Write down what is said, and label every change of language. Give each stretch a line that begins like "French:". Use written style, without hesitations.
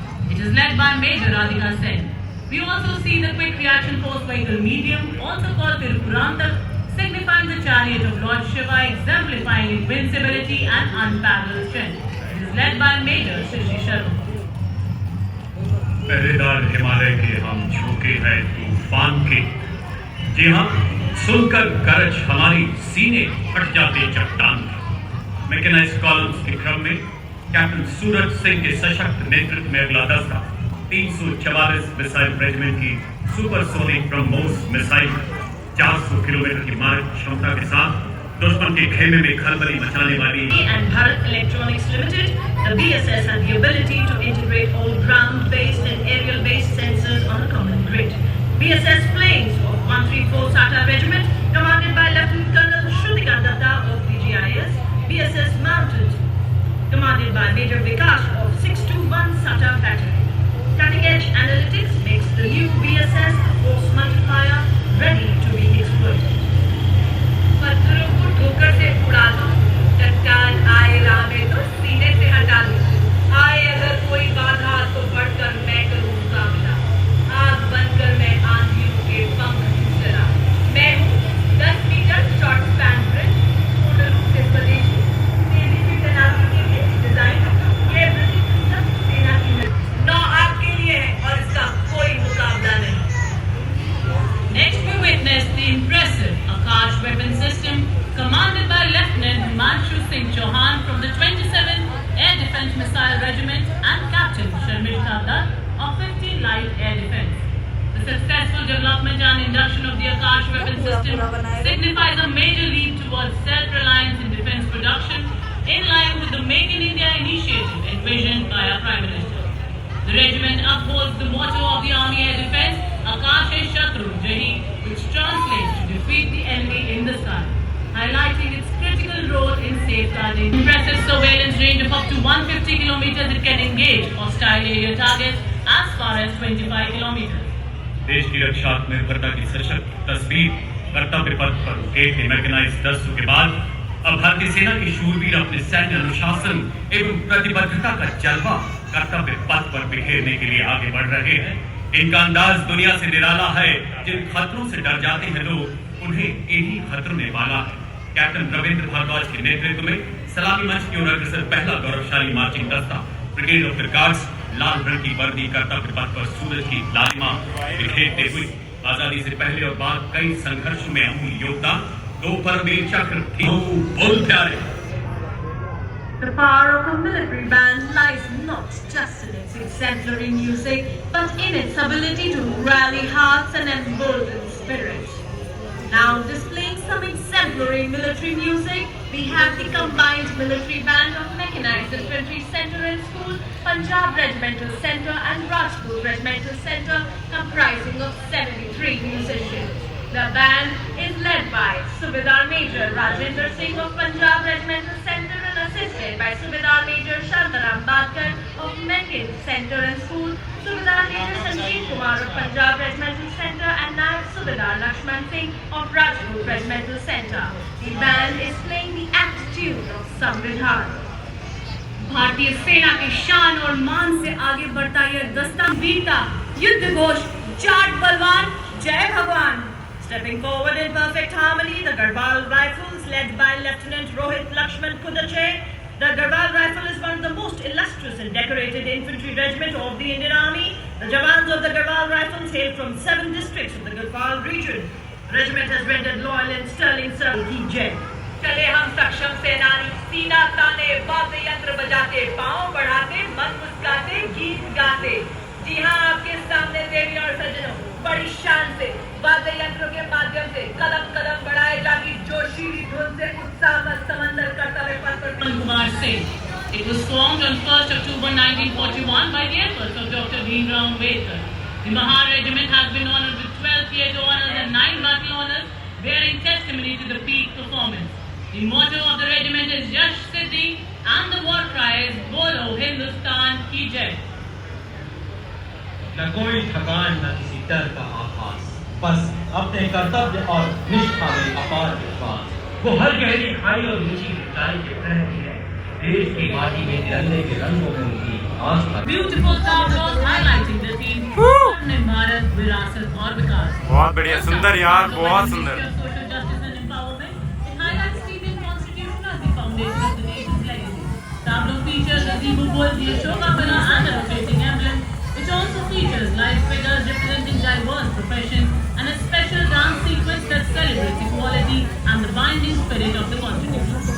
English: It is led by Major Radhika Sen. We also see the Quick Reaction Force Vehicle Medium, also called Tirupurantak, signifying the chariot of Lord Shiva, exemplifying invincibility and unparalleled strength. It is led by Major Shishi Sharma.
Hindi: पहरेदार हिमालय के हम झोंके हैं तूफान के। जी हाँ, सुनकर गरज हमारी सीने फट जाते चट्टान के। मैकेनाइज्ड कॉलम्स के क्रम में कैप्टन सूरज सिंह के सशक्त नेतृत्व में अगला दस्ता 344 मिसाइल रेजिमेंट की सुपरसोनिक ब्रह्मोस मिसाइल 400 किलोमीटर की मारक क्षमता के साथ दुश्मन के खेमे में खलबली मचाने वाली
English: and Bharat Electronics Limited, the BSS had the ability to integrate all ground-based and aerial-based sensors on a common grid. BSS planes of 134 SATA Regiment, commanded by Lieutenant Colonel Shrutika Datta of BGIS, BSS Mounted, commanded by Major Vikas of 621 SATA Battery. Cutting-edge analytics makes the new BSS a force multiplier ready to be exploited.
Hindi: पत्थरों को ठोकर से उड़ा दो, चट्टान आए राह में तो सीने से हटा दो, आए अगर कोई बाधा तो बढ़कर मैं करूँ मुकाबला, आग बनकर मैं आंधियों के पंख फूंकता, मैं हूँ 10 मीटर शॉर्ट स्पैन ब्रिज, पूर्ण रूप से स्वदेशी, तेजी से तैनाती के लिए डिजाइन, ये ब्रिज सब सेना की नौ आपके लिए है और इसका कोई मुकाबला नहीं।
English: Next we witness the impressive Akash weapon system commanded by Lieutenant Himanshu Singh Chauhan from the 27th Air Defence Missile Regiment and Captain Sharmila Dutt of 50 Light Air Defence. The successful development and induction of the Akash weapon system signifies a major leap towards self-reliance in defence production in line with the Make in India initiative envisioned by our Prime Minister. The regiment upholds the motto of the Army Air Defence,
Hindi: Akash hai Shatru Jahi,
English: which translates to defeat the enemy in the sky, highlighting its critical role in safeguarding. Impressive surveillance range of up to 150 kilometers, it can engage hostile area targets as far as 25 kilometers.
Hindi: देश की रक्षात्मकता की सशक्त तस्वीर कर्तव्य पथ पर उठे थे मैकेनाइज्ड दस्तों के बाद अब भारतीय सेना के शूरवीर अपने सैन्य अनुशासन एवं प्रतिबद्धता का जलवा कर्तव्य पथ पर बिखेरने के लिए आगे बढ़ रहे हैं। इनका अंदाज दुनिया से निराला है। जिन खतरों से डर जाते हैं लोग, उन्हें इन्हीं खतरों ने पाला है। कैप्टन रविंद्र भारद्वाज के नेतृत्व में सलामी मंच की ओर अग्रसर पहला गौरवशाली मार्चिंग दस्ता ब्रिगेड ऑफ द गार्ड्स लाल रंग की वर्दी कर्तव्य पथ पर सूरज की लालिमा बिखेरते हुए आजादी से पहले और बाद कई संघर्षों में अमूल्य योगदान दो परमवीर चक्र बोल प्यारे।
English: The power of a military band lies not just in its exemplary music, but in its ability to rally hearts and embolden spirits. Now displaying some exemplary military music, we have the combined military band of Mechanized Infantry Centre and School, Punjab Regimental Centre and Rajput Regimental Centre, comprising of 73 musicians. The band is led by Subedar Major Rajendra Singh of Punjab Regimental Centre and assisted by Subedar Major Shantaram Badkar of Mechan Centre and School, Subedar Major Sanjeev Kumar of Punjab Regimental Centre and Nayak Subedar Lakshman Singh of Rajput Regimental Centre. The band is playing the attitude of Samvidhan.
Hindi: भारतीय सेना की शान और मान से आगे बढ़ता यह दस्ता वीरता, युद्ध घोष, जाट बलवान, जय भगवान।
English: Stepping forward in perfect harmony, the Garhwal Rifles, led by Lieutenant Rohit Lakshman Kudache. The Garhwal Rifle is one of the most illustrious and decorated infantry regiment of the Indian Army. The Jawans of the Garhwal Rifles hail from 7 districts of the Garhwal region. The regiment has rendered loyal and sterling service.
Hindi: की जय। चले हम सक्षम सेनानी, सीना ताने, वाद्य यंत्र बजाते, पांव बढ़ाते, मन मुस्काते, गीत गाते। जी हाँ, आपके सामने देवी और सज्जनों, बड़ी शान से वाद्य यंत्रों के माध्यम से कदम कदम बढ़ाए जाती जोशीली धुन से उत्साह का समंदर कर्तव्य पथ पर
English: Kumar Singh. It was formed on 1st October 1941 by the efforts of Dr. Bhimrao Ambedkar. The Mahar Regiment has been honored with 12 theatre honours and 9 battle honours, bearing testimony to the peak performance. The motto of the regiment is
Hindi: Yash Siddhi
English: And the war cry is
Hindi: Bolo Hindustan Ki Jai. न कोई थकान न किसी डर का आभास, बस अपने कर्तव्य और निष्ठा में अपार विश्वास। वो हर गहरी खाई और ऊंची ऊंचाई के प्रहरी है, देश की माटी में तिरंगे के रंगों में उनकी आस्था।
English: Beautiful tableaus highlighting the theme
Hindi: Swarnim Bharat Virasat aur Vikas. बहुत बढ़िया, सुंदर यार, बहुत सुंदर।
English: Social justice and empowerment. It highlights the Indian Constitution as the foundation of the nation's legacy. Tableau features a Zibu Bull, the Ashoka Pillar and the rotating emblem. It also features live figures representing diverse professions and a special dance sequence that celebrates equality and the binding spirit of the Constitution.